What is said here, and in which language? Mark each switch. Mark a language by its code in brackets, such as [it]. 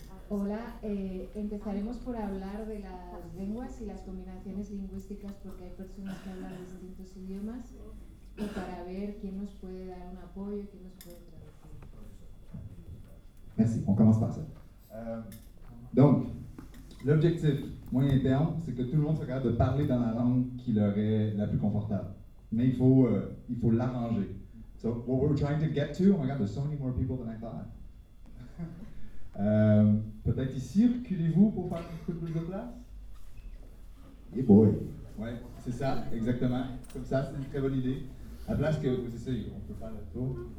[es] Hola, empezaremos por hablar de las lenguas y las combinaciones lingüísticas porque hay personas que hablan distintos idiomas y para ver quién nos puede dar un apoyo, quién nos puede traducir. [fr] Merci, on commence par ça. Donc, l'objectif moyen terme, c'est que tout le monde soit capable de parler dans la langue qui leur est la plus confortable. Mais il faut l'arranger. [en] So, what we're trying to get to, oh my god, there's so many more people than I thought. [fr] peut-être ici, reculez-vous pour faire un peu plus de place. [en] Hey boy! [fr] Ouais, c'est ça, exactement. Comme ça, c'est une très bonne idée. À la place que vous essayez, on peut faire le tour.